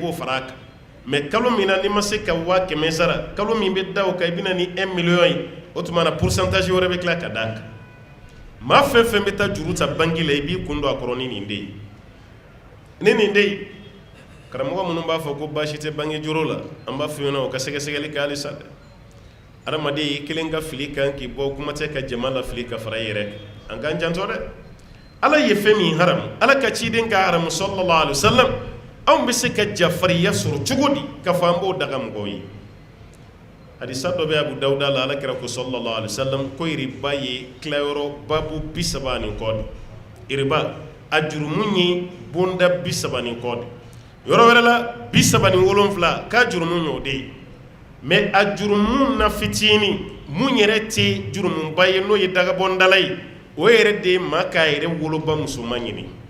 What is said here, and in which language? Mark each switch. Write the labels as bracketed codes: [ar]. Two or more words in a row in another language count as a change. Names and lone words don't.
[bm] b'o fara a kan mɛ kalo min na n'i ma se ka 100,000 sara kalo min bɛ da o kan i bɛ na ni 1 million ye o tuma na pourcentage wɛrɛ bɛ tila ka d'a kan maa fɛn fɛn bɛ taa juru ta banque la i b'i kun don a kɔrɔ ni nin de ye ni nin de ye karamɔgɔ minnu b'a fɔ ko baasi tɛ banque juru la an b'a f'i ɲɛna o ka sɛgɛsɛgɛli kɛ halisa dɛ adamaden i kelen ka fili kan k'i bɔ kuma tɛ ka jama lafili ka fara i yɛrɛ kan an k'an jantɔ dɛ Ala ye fɛn min haramu Ala ka ciden ka haramu [ar] صلى الله عليه وسلم [bm] anw bɛ se ka jafariya sɔrɔ cogo di ka fɔ an b'o daga mɔgɔw ye hadisa dɔ bɛ Abu Dawuda la Alakira ko [ar] صلى الله عليه وسلم [bm] ko riba ye tilayɔrɔ babu 30 ni kɔ de riba a jurumu ye bonda 30 ni kɔ de yɔrɔ wɛrɛ la 37 k'a jurumu y'o de ye mɛ a jurumu na fitini mun yɛrɛ tɛ jurumuba ye n'o ye dagabɔndala ye o yɛrɛ de ye maa k'a yɛrɛ woloba musoman ɲini